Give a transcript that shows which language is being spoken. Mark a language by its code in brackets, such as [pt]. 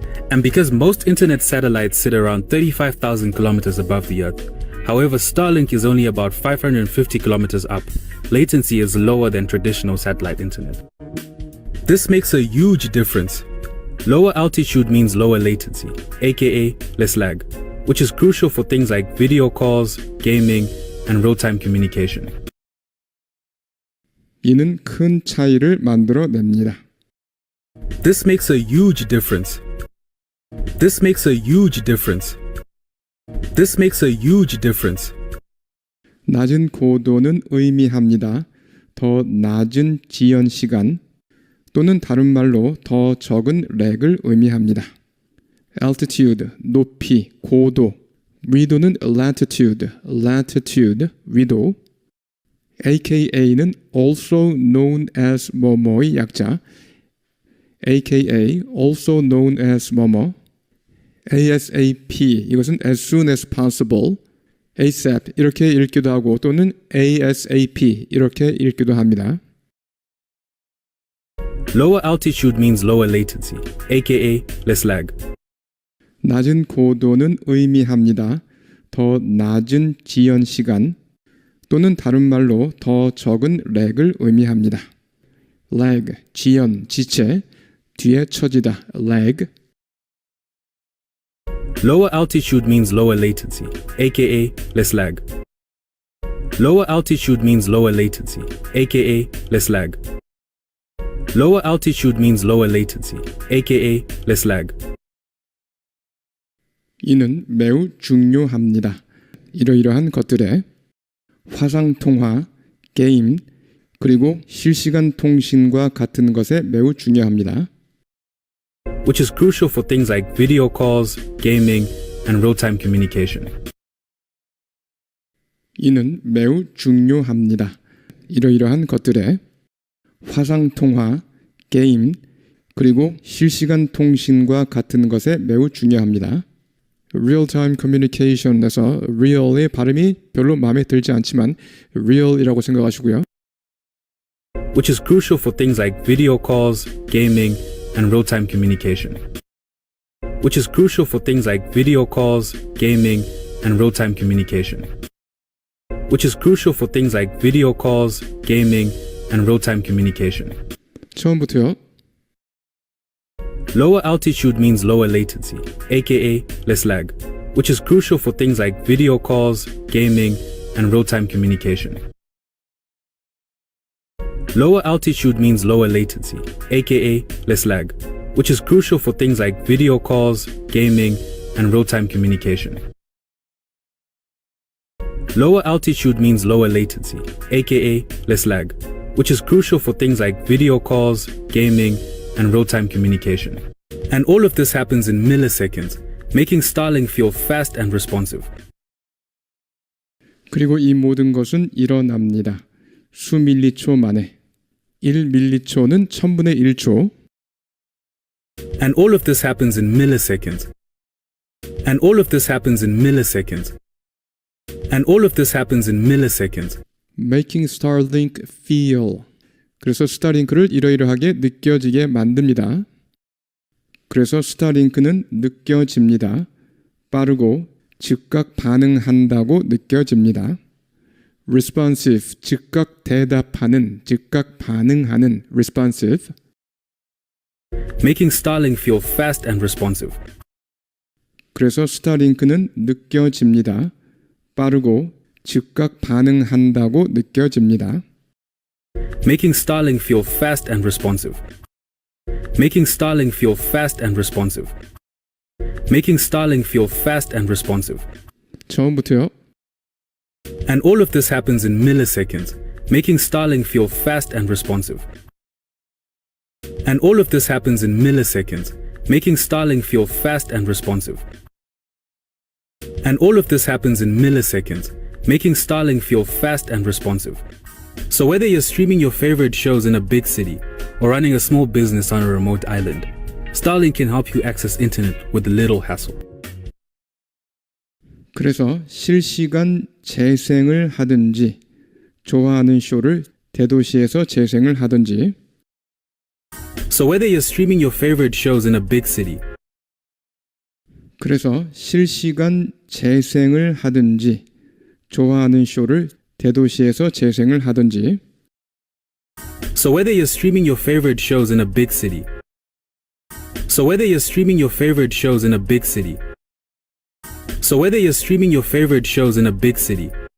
[en] And because most internet satellites sit around 35,000 kilometers above the Earth, however, Starlink is only about 550 kilometers up, latency is lower than traditional satellite internet. This makes a huge difference. Lower altitude means lower latency, aka less lag, which is crucial for things like video calls, gaming, and real-time communication. [ko] 이는 큰 차이를 만들어냅니다. [en] This makes a huge difference. This makes a huge difference. This makes a huge difference. [ko] 낮은 고도는 의미합니다. 더 낮은 지연 시간 또는 다른 말로 더 적은 렉을 의미합니다. altitude, 높이, 고도. 위도는 latitude, 위도. AKA는 [en] also known as [ko] 뭐뭐의 약자. [en] AKA, also known as [ko] 뭐뭐. [en] ASAP, [ko] 이것은 [en] as soon as possible. [ko] ASAP 이렇게 읽기도 하고 또는 ASAP 이렇게 읽기도 합니다. [en] Lower altitude means lower latency, aka less lag. 낮은 고도는 의미합니다. 더 낮은 지연 시간 또는 다른 말로 더 적은 렉을 의미합니다. lag, 지연, 지체, 뒤에 처지다, lag. Lower altitude means lower latency, aka less lag. Lower altitude means lower latency, aka less lag. Lower altitude means lower latency, aka less lag. [ko] 이는 매우 중요합니다. 이러이러한 것들에 화상통화, 게임, 그리고 실시간 통신과 같은 것에 매우 중요합니다. [en] Which is crucial for things like video calls, gaming, and real-time communication. [ko] 이는 매우 중요합니다. 이러이러한 것들에 화상통화, 게임, 그리고 실시간 통신과 같은 것에 매우 중요합니다. real-time communication에서 real의 발음이 별로 마음에 들지 않지만 real이라고 생각하시고요. [en] Which is crucial for things like video calls, gaming, and real-time communication. Which is crucial for things like video calls, gaming, and real-time communication. Which is crucial for things like video calls, gaming, and real-time communication. [ko] 처음부터요. [en] Lower altitude means lower latency, aka less lag, which is crucial for things like video calls, gaming, and real-time communication. Lower altitude means lower latency, aka less lag, which is crucial for things like video calls, gaming, and real-time communication. Lower altitude means lower latency, aka less lag, which is crucial for things like video calls, gaming, and real-time communication. And all of this happens in milliseconds, making Starlink feel fast and responsive. [ko] 그리고 이 모든 것은 일어납니다. 수밀리초 만에. 1밀리초는 1000분의 1초. [en] And all of this happens in milliseconds. And all of this happens in milliseconds. And all of this happens in milliseconds. Making Starlink feel. [ko] 그래서 스타링크를 이러이러하게 느껴지게 만듭니다. 그래서 스타링크는 느껴집니다. 빠르고 즉각 반응한다고 느껴집니다. Responsive, 즉각 대답하는, 즉각 반응하는 responsive. [en] Making Starlink feel fast and responsive. [ko] 그래서 스타링크는 느껴집니다. 빠르고 즉각 반응한다고 느껴집니다. [en] Making Starlink feel fast and responsive. Making Starlink feel fast and responsive. Making Starlink feel fast and responsive. [ko] 처음부터요. [en] And all of this happens in milliseconds, making Starlink feel fast and responsive. And all of this happens in milliseconds, making Starlink feel fast and responsive. And all of this happens in milliseconds, making Starlink feel fast and responsive. So whether you're streaming your favorite shows in a big city or running a small business on a remote island, Starlink can help you access internet with little hassle. [ko] 그래서 실시간 재생을 하든지 좋아하는 쇼를 대도시에서 재생을 하든지 [en] So whether you're streaming your favorite shows in a big city [ko] 그래서 실시간 재생을 하든지 좋아하는 쇼를 대도시에서 재생을 하든지 [en] So whether you're streaming your favorite shows in a big city So whether you're streaming your favorite shows in a big city So whether you're streaming your favorite shows in a big city